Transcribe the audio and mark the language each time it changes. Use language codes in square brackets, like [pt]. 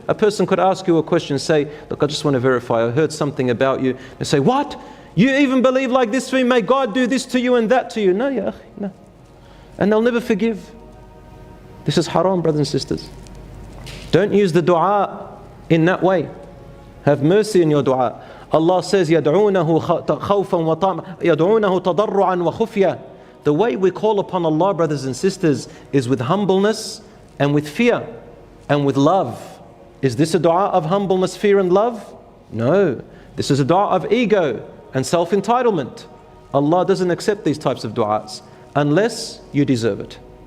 [en] A person could ask you a question, say, look, I just want to verify, I heard something about you. They say, what? You even believe like this for me? May God do this to you and that to you? No, ya akhi, no. And they'll never forgive. This is haram, brothers and sisters. Don't use the dua in that way. Have mercy in your dua. Allah says, [ar] يَدْعُونَهُ خَوْفًا وَطَمْعًا يَدْعُونَهُ تَضَرُّعًا وَخُفْيًا. [en] The way we call upon Allah, brothers and sisters, is with humbleness and with fear and with love. Is this a dua of humbleness, fear and love? No. This is a dua of ego and self-entitlement. Allah doesn't accept these types of du'as unless you deserve it.